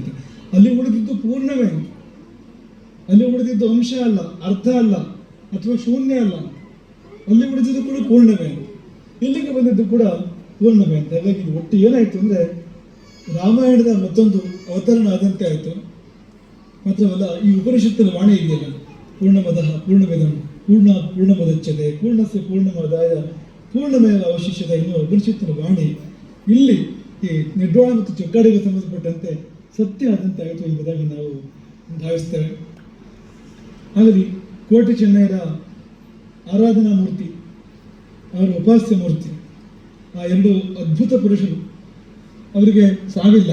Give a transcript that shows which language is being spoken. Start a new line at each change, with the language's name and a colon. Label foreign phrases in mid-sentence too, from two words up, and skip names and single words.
Kannada: ಅಲ್ಲಿ ಉಳಿದಿದ್ದು ಪೂರ್ಣವೇ, ಅಲ್ಲಿ ಉಳಿದಿದ್ದು ಅಂಶ ಅಲ್ಲ, ಅರ್ಥ ಅಲ್ಲ, ಅಥವಾ ಶೂನ್ಯ ಅಲ್ಲ. ಅಲ್ಲಿ ಉಳಿದಿದ್ದು ಕೂಡ ಪೂರ್ಣವೇ, ಇಲ್ಲಿಗೆ ಬಂದಿದ್ದು ಕೂಡ ಪೂರ್ಣವೇ ಅಂತ. ಹಾಗಾಗಿ ಒಟ್ಟು ಏನಾಯಿತು ಅಂದರೆ ರಾಮಾಯಣದ ಮತ್ತೊಂದು ಅವತರಣ ಆದಂತೆ ಆಯಿತು. ಮಾತ್ರವಲ್ಲ, ಈ ಉಪನಿಷತ್ತಿನ ವಾಣಿ ಇದೆಯಲ್ಲ,
Sanskrit: ಪೂರ್ಣಮದಃ ಪೂರ್ಣಮಿದಂ ಪೂರ್ಣಮುದಚ್ಯತೆ ಪೂರ್ಣಸ್ಯ ಪೂರ್ಣಮಾದಾಯ ಪೂರ್ಣಮೇವ ಅವಶಿಷ್ಯತೆ
Kannada: ಎನ್ನುವ ಉಪನಿಷತ್ತಿನ ವಾಣಿ ಇಲ್ಲಿ ಈ ನಿರ್ವಾಣ ಮತ್ತು ಚೊಕ್ಕಾಡಿಗೆ ಸಂಬಂಧಪಟ್ಟಂತೆ ಸತ್ಯ ಆದಂತೆ ಆಯಿತು ಎಂಬುದಾಗಿ ನಾವು ಭಾವಿಸ್ತೇವೆ. ಹಾಗಾಗಿ ಕೋಟಿ ಚೆನ್ನೈರ ಆರಾಧನಾ ಮೂರ್ತಿ, ಅವರ ಉಪಾಸ್ಯ ಮೂರ್ತಿ, ಆ ಎರಡು ಅದ್ಭುತ ಪುರುಷರು, ಅವರಿಗೆ ಸಾವಿಲ್ಲ.